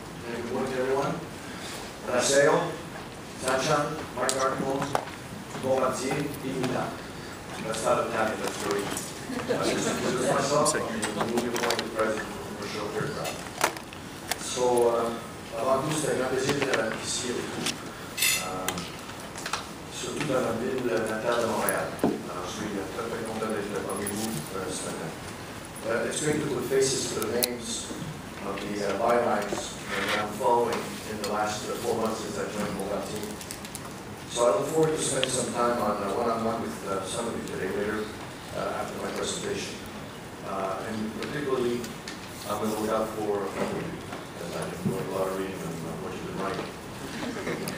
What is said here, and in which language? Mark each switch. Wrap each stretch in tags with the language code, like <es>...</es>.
<en>Good morning to everyone. Raseo, Sacha, Mark Arcamone, Bombardier, Imita. That's not Italian, that's great. This is myself, I'm the newly appointed President Commercial Aviation.</en> <fr>So, avant tout, c'est un grand plaisir d'être ici avec vous, surtout dans la ville natale de Montréal. Je suis très content d'être parmi vous ce matin.</fr> <en>It's great to put faces to the names of the bylines that I'm following in the last 4 months since I joined Bombardier. So I look forward to spending some time on one-on-one with some of you today later after my presentation. And particularly, I'm going to look out for a couple of you, because I've been doing a lot of reading on what you've been writing. Okay.</en>